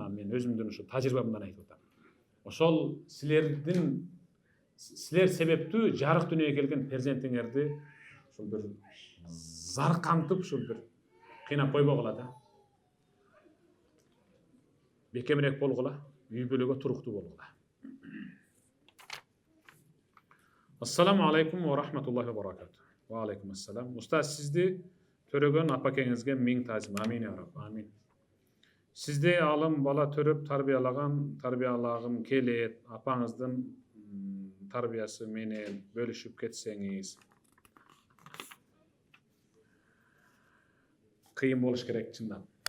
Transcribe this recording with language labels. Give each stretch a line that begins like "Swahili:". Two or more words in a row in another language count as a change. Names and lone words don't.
Kyrgyz: Мына мен өзүмдүн ушу тажрыйбамдан айтып атам. Ошол силер себептүү жарык дүйнөгө келген перзентиңерди ошол бир заркантып, ошол бир кыйнап койбогула да. Бекемирээк болгула, үй бүлөгө туруктуу болгула.
Arabic: السلام عليكم ورحمة الله وبركاته. وعليكم السلام.
Kyrgyz: Устаз, сизди төрөгөн апакеңизге миң таазим.
Arabic: آمين يا رب. آمين.
Kyrgyz: Сизди алым бала төрөп тарбиялагым келет. Апаңыздын тарбиясы менен бөлүшүп кетсеңиз. Кыйын болуш керек чындан.